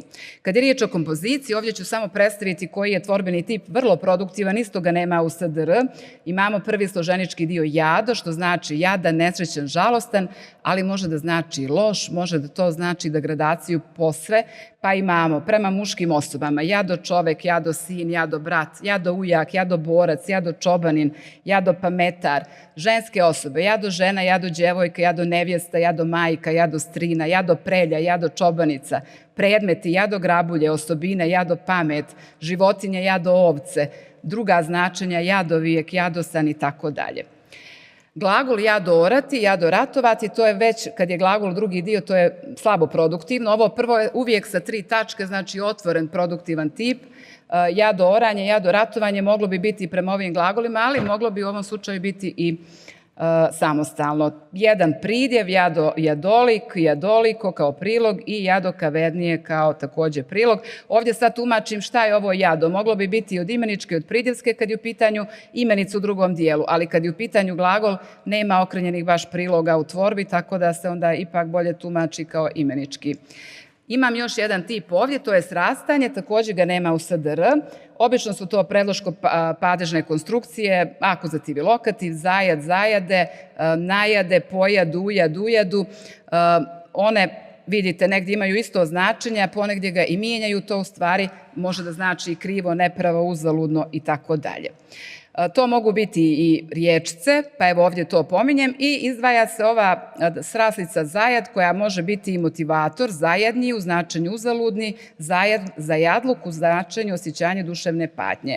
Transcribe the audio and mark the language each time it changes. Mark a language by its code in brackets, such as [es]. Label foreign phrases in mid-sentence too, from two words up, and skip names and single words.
[bs] Kad je riječ o kompoziciji, ovdje ću samo predstaviti koji je tvorbeni tip vrlo produktivan, isto ga nema u SDR. Imamo prvi složenički dio jado, što znači jadan, nesrećan, žalostan, ali može da znači loš, može da to znači degradaciju posve, pa imamo prema muškim osobama jado čovek, jado sin, jado brat, jado ujak, jado borac, jado čobanin, jado pametar, ženske osobe, jado žena, jado djevojka, jado nevjesta, jado majka, jado strina, jado prelja, jado čobanica, predmeti, jado grabulje, osobine, jado pamet, životinje, jado ovce, druga značenja, jadovijek, jadosan i tako dalje. Glagol jado orati, jado ratovati, to je već, kad je glagol drugi dio, to je slabo produktivno. Ovo prvo je uvijek sa 3 tačke, znači otvoren produktivan tip. Jado oranje, jado ratovanje moglo bi biti prema ovim glagolima, ali moglo bi u ovom slučaju biti i samostalno. Jedan pridjev, jado jadolik, jadoliko kao prilog i jado kavednije kao takođe prilog. Ovdje sad tumačim šta je ovo jado. Moglo bi biti od imeničke i od pridjevske kad je u pitanju imenica u drugom dijelu, ali kad je u pitanju glagol nema okrenjenih baš priloga u tvorbi, tako da se onda ipak bolje tumači kao imenički. Imam još jedan tip ovdje, to je srastanje, također ga nema u SDR. Obično su to predloško-padežne konstrukcije, akuzativ i lokativ, zajad, zajade, najade, pojad, ujad, ujadu. One, vidite, negdje imaju isto značenje, a ponegdje ga i mijenjaju, to u stvari može da znači krivo, nepravo, uzaludno i tako dalje. To mogu biti i riječce, pa evo ovdje to pominjem, i izdvaja se ova sraslica zajad koja može biti i motivator, zajadnji u značenju uzaludni, zajadluk u značenju osjećanja duševne patnje.